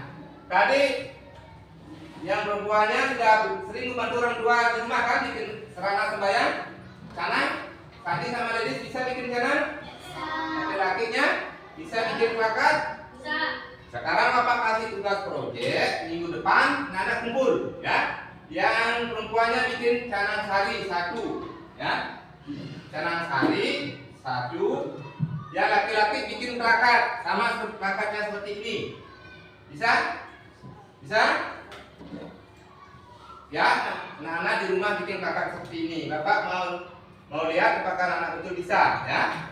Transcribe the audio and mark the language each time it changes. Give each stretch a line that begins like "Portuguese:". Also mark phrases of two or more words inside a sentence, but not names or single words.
Indonesian: Tadi yang perempuannya sudah sering membantu orang tua di rumah kan, bikin sarana sembahyang, canang. Tadi sama ladies bisa bikin canang? Laki-lakinya bisa bikin plakat? Bisa. Sekarang Bapak kasih tugas proyek, minggu depan anak kumpul, ya. Yang perempuannya bikin canang sari 1, ya. Canang sari 1. Yang laki-laki bikin plakat, sama plakatnya seperti ini. Bisa? Bisa? Ya, anak-anak di rumah bikin plakat seperti ini. Bapak mau lihat apakah anak betul bisa, ya.